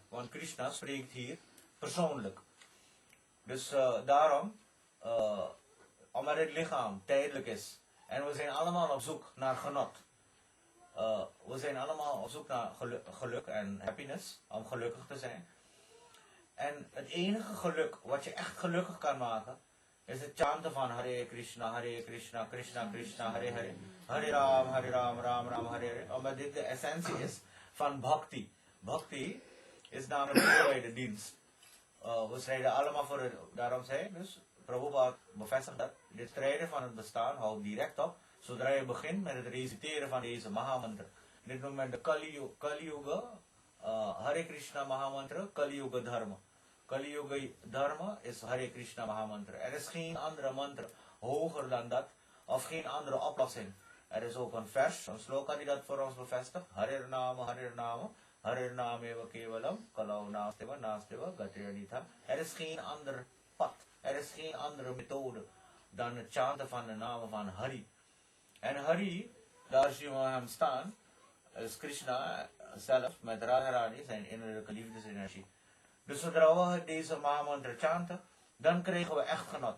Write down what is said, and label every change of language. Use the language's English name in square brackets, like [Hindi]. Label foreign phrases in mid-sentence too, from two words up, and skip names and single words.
[Dutch] Want Krishna spreekt hier persoonlijk. Dus daarom, omdat het lichaam tijdelijk is. En we zijn allemaal op zoek naar genot. We zijn allemaal op zoek naar geluk en happiness, om gelukkig te zijn. En het enige geluk wat je echt gelukkig kan maken, is het chanten van [Sanskrit] Hare Krishna, Krishna Krishna, Hare Hare, Hare Ram, Ram Ram, Hare Hare. [Dutch] Omdat dit de essentie is van bhakti. Bhakti is namelijk de dienst. We strijden allemaal voor het, daarom zei ik dus, prabhu bevestigt dat, dit strijden van het bestaan houdt direct op, zodra je begint met het reciteren van deze Mahamantra. Dit noemt men de Kali Yuga, Hare Krishna Mahamantra, Kali Yuga Dharma. Kali Yuga Dharma is Hare Krishna Mahamantra. Er is geen andere mantra hoger dan dat, of geen andere oplossing. Er is ook een vers, een sloka die dat voor ons bevestigt. [Sanskrit] Harir Nama, Harir Nama, Harir Nameva Kevalam, Kalau Nasteva, Nasteva, Gatriyanitha. [Dutch] Er is geen ander pad, er is geen andere methode dan het chanten van de namen van Hari. En Hari, daar zien we hem staan, is Krishna zelf met Radharani, zijn innerlijke liefdesenergie. Dus zodra we deze Mahamantra chanten, dan krijgen we echt genot.